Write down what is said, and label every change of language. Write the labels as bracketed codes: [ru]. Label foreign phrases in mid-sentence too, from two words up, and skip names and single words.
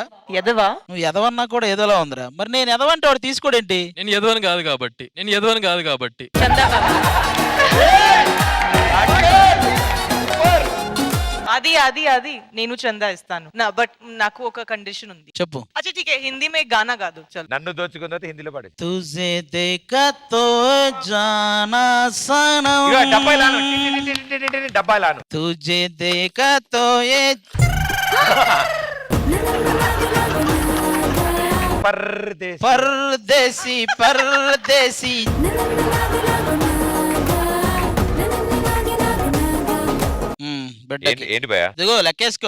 [te] ఎదవా? నువ్వు ఎదవన్నా కూడా ఏదోలా ఉందిరా. మరి నేను ఎదవంటే వాడు తీసుకోడేంటి? నేను ఎదవని కాదు కాబట్టి. అది నేను చందా ఇస్తాను నా, బట్ నాకు ఒక కండిషన్ ఉంది. చెప్పు. [hi] అచ్చా ठीक है, हिंदी में गाना गा दो. चल. [te] నన్ను దోచుకుందో హిందీలో పాడు. [hi] तुझे देखा तो जाना सनम, డబ్బాయిలాను तुझे देखा तो ए परदेसी. [te] ఏంటి భయ? ఇదిగో లెక్కేసుకో.